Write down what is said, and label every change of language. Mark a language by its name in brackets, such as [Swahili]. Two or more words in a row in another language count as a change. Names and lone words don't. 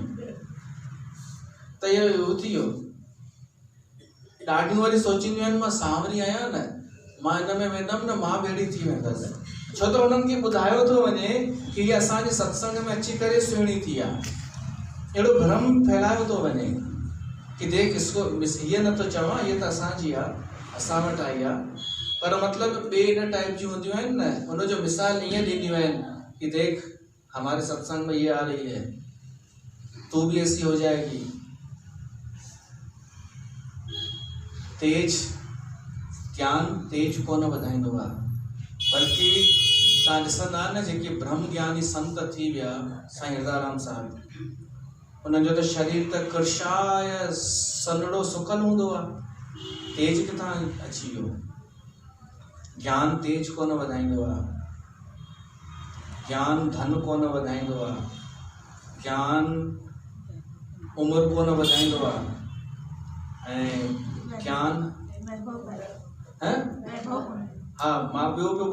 [Sindhi] त इहो थी वियो। ॾाढियूं वरी सोचींदियूं आहिनि मां सांवरी आहियां न, मां हिन में वेंदमि न, मां भेड़ी थी वेंदसि, छो त हुननि खे ॿुधायो थो वञे कि हीअ असांजे सत्संग में अची करे सुहिणी थी आहे। अहिड़ो भ्रम फैलायो थो वञे कि [Hindi] देख इसको, [Sindhi] हीअ नथो चवां हीअ त असांजी आहे, असां वटि आई आहे, पर मतिलबु ॿिए इन टाइप जूं हूंदियूं आहिनि न, हुनजो मिसाल ईअं ॾींदियूं आहिनि कि [Hindi] देख हमारे सत्संग में ये आ रही है, तू भी ऐसी हो जाएगी। [Sindhi] तेज ज्ञान तेज कोन वधाईंदो आहे, बल्कि तव्हां ॾिसंदा न जेके ब्रह्म ज्ञानी संत थी विया, साईं हिरदाराम साहिब, उन्हनि जो त शरीर त कृशाय सनड़ो सुकल हूंदो आहे, तेज किथां अची वियो। ज्ञान तेज कोन वधाईंदो आहे, ज्ञान धन कोन वधाईंदो आहे, ज्ञान उमिरि कोन वधाईंदो आहे ऐं ज्ञान हाँ मां ॿियो पियो